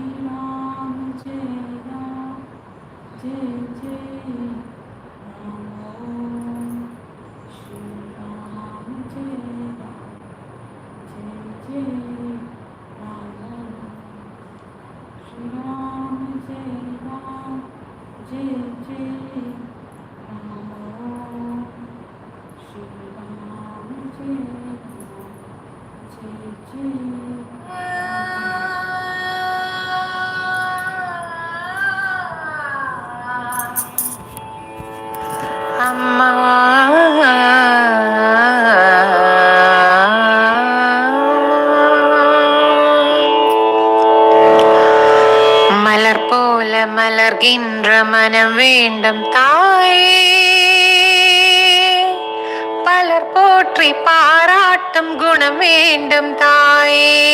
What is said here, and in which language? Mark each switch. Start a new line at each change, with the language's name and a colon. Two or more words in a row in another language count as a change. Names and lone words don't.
Sanskrit: राम जय राम जय जय राम ओम श्री राम जय राम जय जय राम ओम श्री राम जय राम जय जय राम ओम श्री राम जय राम जय जय
Tamil: అమ్మా மலர் போல மலர்கின்ற மனம் வேண்டும் தாயே, பலர் போற்றி பாராட்டும் குணம் வேண்டும் தாயே.